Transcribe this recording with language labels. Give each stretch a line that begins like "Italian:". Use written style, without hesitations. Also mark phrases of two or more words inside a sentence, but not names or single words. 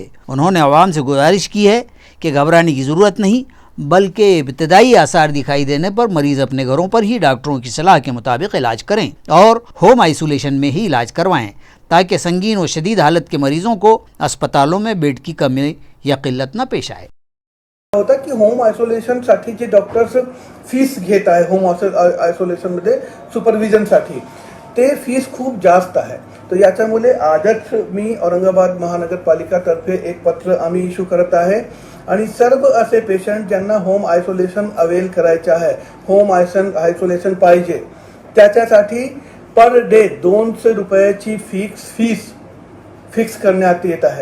Urdu: انہوں نے عوام سے گزارش کی ہے کہ گھبرانے کی ضرورت نہیں، بلکہ ابتدائی آثار دکھائی دینے پر مریض اپنے گھروں پر ہی ڈاکٹروں کی صلاح کے مطابق علاج کریں اور
English: home isolation
Urdu: میں ہی علاج کروائیں، تاکہ سنگین و شدید حالت کے مریضوں کو اسپتالوں میں بیڈ کی کمی یا قلت نہ پیش آئے۔
Marathi: होता की
English: home isolation
Marathi: साठी जे
English: doctors fees
Marathi: घेत आहे
English: home isolation
Marathi: मध्ये सुपरविजन साठी ते फीस खूप जास्त आहे। तर याच्यामुळे आजच मी औरंगाबाद महानगरपालिका तर्फे एक पत्र आम्ही इश्यू करत आहे आणि सर्व असे पेशंट ज्यांना
English: home isolation avail
Marathi: करायचे आहे,
English: home isolation
Marathi: पाहिजे, त्याच्यासाठी
English: per day
Marathi: 200 रुपयाची फीस फिक्स करण्यात येत आहे।